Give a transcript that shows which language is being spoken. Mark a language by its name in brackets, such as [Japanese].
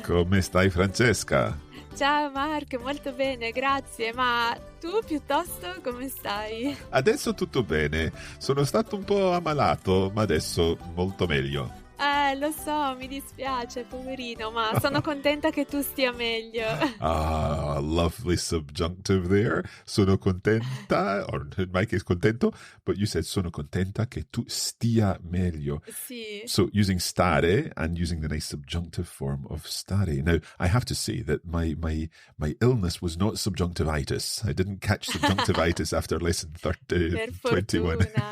[Italian] Come stai, Francesca? Ciao Mark, molto bene, grazie. Ma tu piuttosto come stai? Adesso tutto bene. Sono stato un po' ammalato, ma adesso molto meglio. Lo so, mi dispiace, poverino, ma sono contenta che tu stia meglio. [English] Ah, lovely subjunctive there. [Italian] Sono contenta, [English] or in my case [Italian] contento, [English] but you said [Italian] sono contenta che tu stia meglio. Sì. [English] So using stare and using the nice subjunctive form of stare. Now, I have to say that my illness was not subjunctivitis. I didn't catch subjunctivitis after lesson 21.